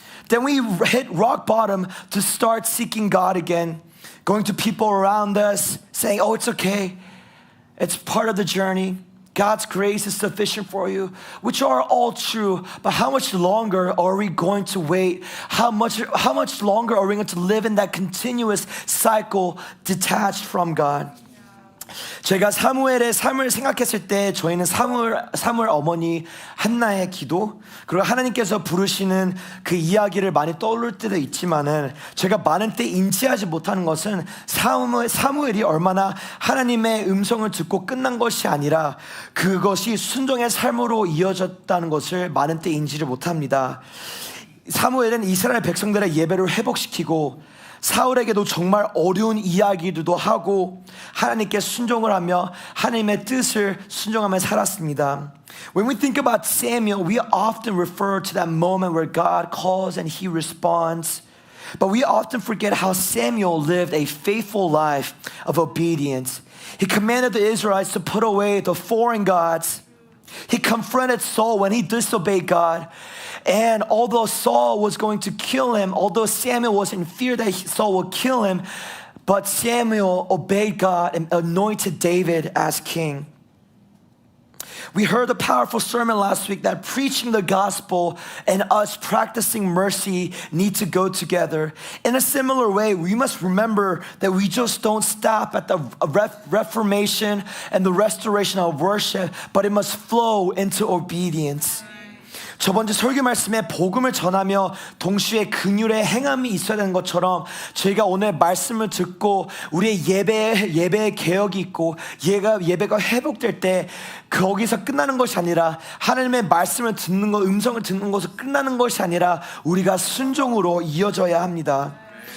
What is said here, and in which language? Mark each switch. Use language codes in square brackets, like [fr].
[en] Then we hit rock bottom to start seeking God again, going to people around us, saying, oh, it's okay. It's part of the journey. God's grace is sufficient for you, which are all true, but how much longer are we going to wait? How much longer are we going to live in that continuous cycle detached from God? [ko] 제가 사무엘의 삶을 생각했을 때 저희는 사무엘 어머니 한나의 기도 그리고 하나님께서 부르시는 그 이야기를 많이 떠올릴 때도 있지만은 제가 많은 때 인지하지 못하는 것은 사무엘이 얼마나 하나님의 음성을 듣고 끝난 것이 아니라 그것이 순종의 삶으로 이어졌다는 것을 많은 때 인지를 못합니다. 사무엘은 이스라엘 백성들의 예배를 회복시키고 사울에게도 정말 어려운 이야기들도 하고 하나님께 순종을 하며 하나님의 뜻을 순종하며 살았습니다. [en] When we think about Samuel, we often refer to that moment where God calls and he responds. But we often forget how Samuel lived a faithful life of obedience. He commanded the Israelites to put away the foreign gods. He confronted Saul when he disobeyed God. And although Saul was going to kill him, although Samuel was in fear that Saul would kill him, but Samuel obeyed God and anointed David as king. We heard a powerful sermon last week that preaching the gospel and us practicing mercy need to go together. In a similar way, we must remember that we just don't stop at the reformation and the restoration of worship, but it must flow into obedience. [ko] 저번 주 설교 말씀에 복음을 전하며 동시에 긍휼의 행함이 있어야 되는 것처럼 저희가 오늘 말씀을 듣고 우리의 예배의 개혁이 있고 예배가 회복될 때 거기서 끝나는 것이 아니라 하나님의 말씀을 듣는 것, 음성을 듣는 것으로 끝나는 것이 아니라 우리가 순종으로 이어져야 합니다.